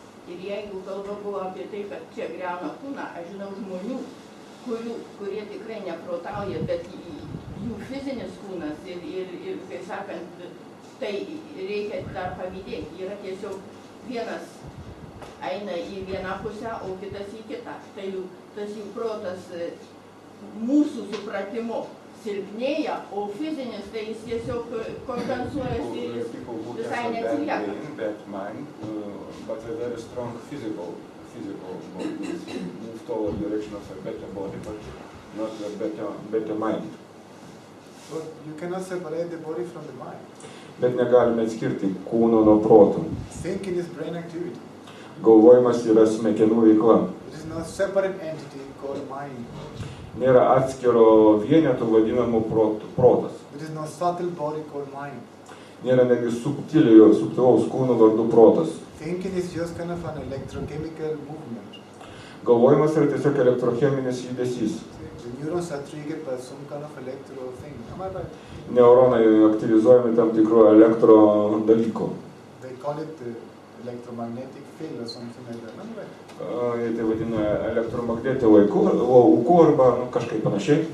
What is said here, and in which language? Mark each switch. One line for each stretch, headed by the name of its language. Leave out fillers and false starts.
Lithuanian: Ir jeigu kalba buvo apie tai, kad čia griauna kūną, aš žinau žmonių, kurie tikrai neprotauja, bet jų fizinis kūnas ir kaip sakant, tai reikia dar pavydėti. Yra tiesiog vienas eina į vieną pusę, o kitas į kitą. Tai tas jų protas mūsų supratimu silpnėja, o fizinis tai jis tiesiog kompensuojasi ir visai neatsilieka.
English: Bad mind, but a very strong physical body. Move toward the direction of a better body, but not a better mind. But you cannot separate the body from the mind.
Lithuanian: Bet negalime atskirti kūno nuo proto.
English: Thinking is brain activity.
Lithuanian: Galvojimas yra smegenų veikla.
English: It is not a separate entity called mind.
Lithuanian: Nėra atskiro vieneto vadinamo protas.
English: It is not subtle body called mind.
Lithuanian: Nėra netgi subtilaus kūno vardu protas.
English: Thinking is just kind of an electrochemical movement.
Lithuanian: Galvojimas yra tiesiog elektrocheminis judesys.
English: The neurons are triggered by some kind of electro thing. Am I right?
Lithuanian: Neuronai aktyvizuojami tam tikro elektro dalyko.
English: They call it the electromagnetic field or something like that. Am I right?
Lithuanian: Tai vadina elektromagnetiniu lauku arba kažkaip panašiai.